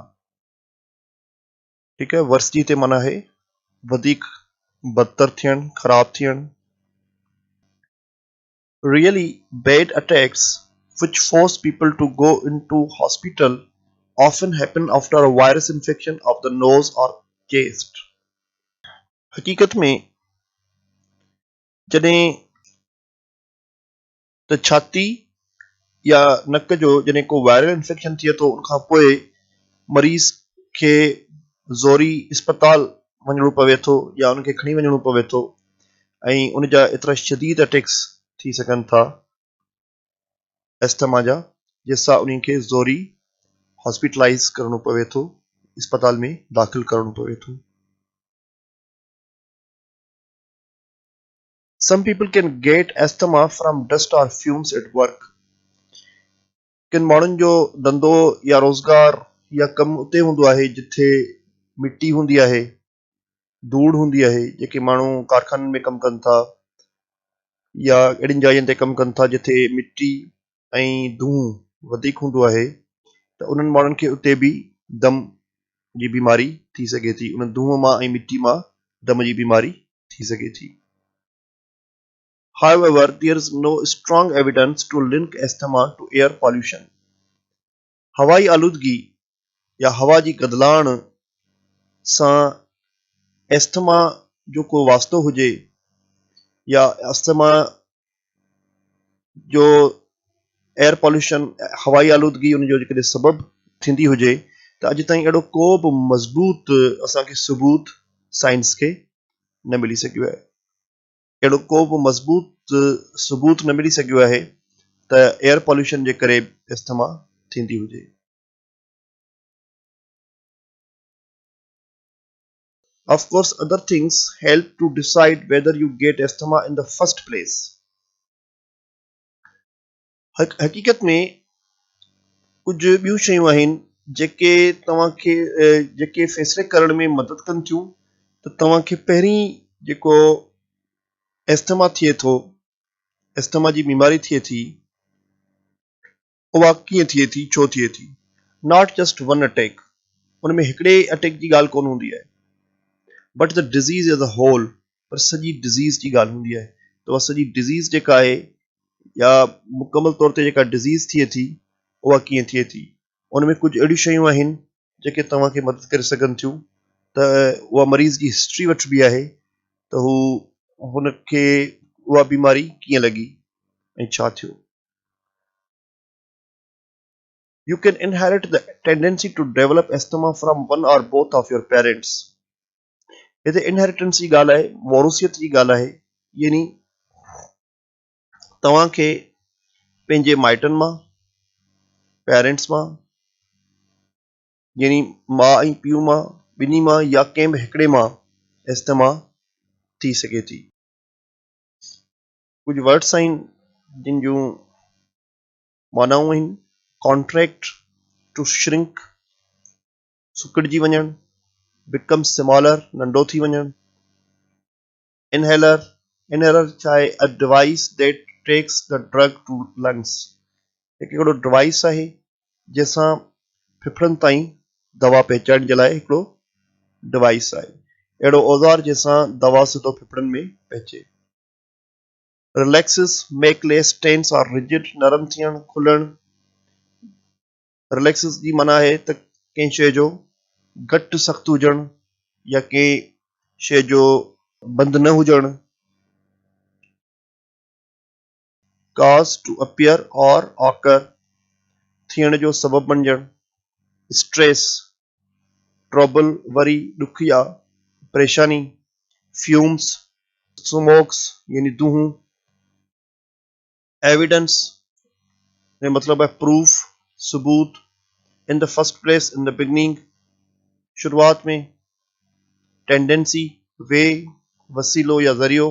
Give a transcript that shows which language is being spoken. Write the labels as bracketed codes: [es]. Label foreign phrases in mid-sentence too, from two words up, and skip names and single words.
[sd] ठीकु आहे, वर्स जी हिते माना आहे वधीक बदतर थियण, ख़राब थियण. [en] Really bad attacks which force people to go into hospital often happen after a virus infection of the nose or chest. [sd] हकीकत में जॾहिं त छाती या नक जो जॾहिं को वायरल इंफेक्शन थिए थो, उनखां पोइ मरीज़ खे ज़ोरी इस्पताल वञणो पवे थो या उनखे खणी वञणो पवे थो ऐं उन जा एतिरा शदीद अटैक्स थी सघनि था एस्थमा जा, जंहिंसां उन्हनि खे ज़ोरी हॉस्पिटलाइज़ करणो पवे थो, इस्पताल में दाख़िल करणो पवे थो. [en] Some people can get asthma from dust or fumes at work. [sd] किन माण्हुनि जो धंधो या रोज़गार या कमु उते हूंदो आहे जिथे मिटी हूंदी आहे, धूड़ हूंदी आहे, जेके माण्हू कारखाननि में कमु कनि था या अहिड़ियुनि जायुनि ते कमु कनि था जिथे मिटी ऐं धूं वधीक हूंदो आहे, त उन्हनि माण्हुनि खे उते बि दम जी बीमारी थी सघे थी, उन धूं मां ऐं मिटी मां दम जी बीमारी थी सघे थी. [en] However, there is no strong evidence to link asthma to air pollution. [sd] हवाई आलूदगी या हवा जी गदलाण सां एस्थमा जो को वास्तो हुजे या एस्थमा जो [en] air pollution [sd] हवाई आलूदगी उन जो जेकॾहिं सबबु थींदी हुजे, त अॼु ताईं अहिड़ो को बि मज़बूत असांखे सबूत साइंस खे न मिली सघियो आहे. अहिड़ो को बि मज़बूत सबूत न मिली सघियो आहे त [en] air pollution [sd] जे करे एस्थमा थींदी हुजे. [en] Of course, other things help to decide whether you get asthma in the first place. [sd] हकीकत में कुझु ॿियूं शयूं आहिनि जेके तव्हांखे जेके फ़ैसिले करण में मदद कनि थियूं त तव्हांखे पहिरीं जेको एस्थमा थिए थो, एस्थमा जी बीमारी थिए थी, उहा कीअं थिए थी, छो थिए थी. [en] not just one attack, [sd] उन में हिकिड़े अटैक जी ॻाल्हि कोन हूंदी आहे, [en] but the disease as a whole, [sd] पर सॼी डिज़ीज़ जी ॻाल्हि हूंदी आहे. त उहा सॼी डिज़ीज़ जेका आहे या मुकमल तौर ते जेका डिज़ीज़ थिए थी उहा कीअं थिए थी, उन में कुझु अहिड़ियूं शयूं आहिनि जेके तव्हांखे मदद करे सघनि थियूं त उहा मरीज़ जी हिस्ट्री वठिबी आहे त हुनखे उहा बीमारी कीअं लॻी ऐं छा थियो. [en] You can inherit the tendency to develop asthma from one or both of your parents. [sd] हिते इनहेरिटेंस जी ॻाल्हि आहे, मौरूसियत जी ॻाल्हि आहे, यानी तव्हांखे पंहिंजे माइटनि मां, पेरेंट्स मां, यानी माउ ऐं पीउ मां, ॿिन्ही मां या कंहिं बि हिकिड़े मां इस्तेमाल थी सघे थी। कुछ वर्ड्स आहिनि जिन जूं मानाऊं आहिनि। [en] contract, to shrink, [sd] सुकड़जी वञणु, [en] become smaller, [sd] नंढो थी वञणु। इनहेलर, इनहेलर छा आहे? [en] a device that takes the drug to lungs. [sd] हिकिड़ो डिवाइस आहे जंहिंसां फिफड़नि ताईं दवा पहुचाइण जे लाइ हिकिड़ो डिवाइस आहे, अहिड़ो औज़ार जंहिंसां दवा सिधो फिफड़नि में पहुचे। रिलैक्सिस, [en] make less tense or rigid, [sd] नरम थियणु, खुलणु। रिलैक्सिस जी माना आहे त कंहिं शइ जो घटि सख़्तु हुजणु या कंहिं शइ जो बंदि न हुजणु। [en] cause to appear or occur, [sd] थियण जो सबबु बणजणु। [en] stress, trouble, worry, ॾुखिया, [sd] परेशानी। [en] fumes, smokes [sd] यानी दूहूं। [hi] एविडेंस मतलब है प्रूफ, सबूत। [en] in the first place, in the beginning, [sd] शुरुआत में। [en] tendency, way, [sd] वसीलो या ज़रियो।